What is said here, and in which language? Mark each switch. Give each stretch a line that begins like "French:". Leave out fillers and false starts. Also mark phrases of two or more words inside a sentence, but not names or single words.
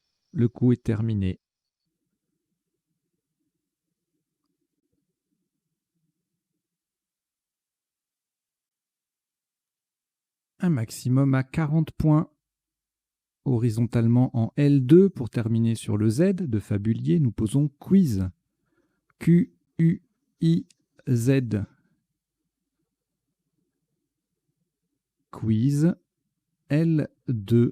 French: Le coup est terminé. Un maximum à 40 points. Horizontalement en L2 pour terminer sur le Z de Fabulier, nous posons quiz. Q-U-I-Z. Quiz L2.